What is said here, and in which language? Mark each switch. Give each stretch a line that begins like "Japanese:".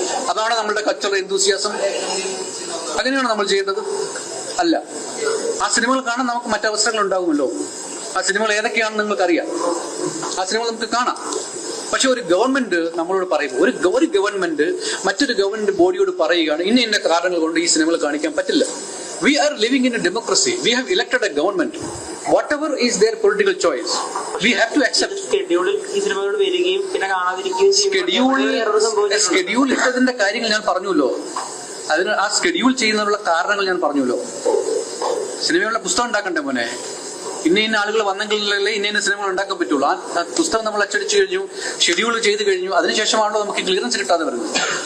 Malayalam: അതാണ് നമ്മളുടെ കൾച്ചറൽ എന്തൂസിയാസം? അങ്ങനെയാണ് നമ്മൾ ചെയ്യേണ്ടത്? അല്ല. ആ സിനിമകൾ കാണാൻ നമുക്ക് മറ്റവസരങ്ങൾ ഉണ്ടാകുമല്ലോ. ആ സിനിമകൾ ഏതൊക്കെയാണെന്ന് നിങ്ങൾക്കറിയാം. ആ സിനിമകൾ നമുക്ക് കാണാം. പക്ഷെ ഒരു ഗവൺമെന്റ് നമ്മളോട് പറയും, ഒരു ഗവൺമെന്റ് മറ്റൊരു ഗവൺമെന്റ് ബോഡിയോട് പറയുകയാണ് ഇന്ന ഇന്ന കാരണങ്ങൾ കൊണ്ട് ഈ സിനിമകൾ കാണിക്കാൻ പറ്റില്ല.
English: We are living in a democracy. We have elected a government. Whatever is their political choice, we have to accept.
Malayalam: ഷെഡ്യൂളിൽ ഈ സിനിമകൾ വരികയും പിന്നെ കാണാതിരിക്കുകയും ഷെഡ്യൂൾ ഇട്ടതിന്റെ കാര്യങ്ങൾ ഞാൻ പറഞ്ഞല്ലോ. അതിന് ആ ഷെഡ്യൂൾ ചെയ്യുന്നതിനുള്ള കാരണങ്ങൾ ഞാൻ പറഞ്ഞല്ലോ. സിനിമയുള്ള പുസ്തകം ഉണ്ടാക്കണ്ടേ മോനെ? ഇന്ന ആളുകൾ വന്നെങ്കിലല്ലേ ഇന്ന സിനിമകൾ ഉണ്ടാക്കാൻ പറ്റുള്ളൂ. ആ പുസ്തകം നമ്മൾ അച്ചടിച്ചു കഴിഞ്ഞു, ഷെഡ്യൂൾ ചെയ്ത് കഴിഞ്ഞു, അതിനുശേഷമാണല്ലോ നമുക്ക് ക്ലിയറൻസ് കിട്ടാതെ വരുന്നത്.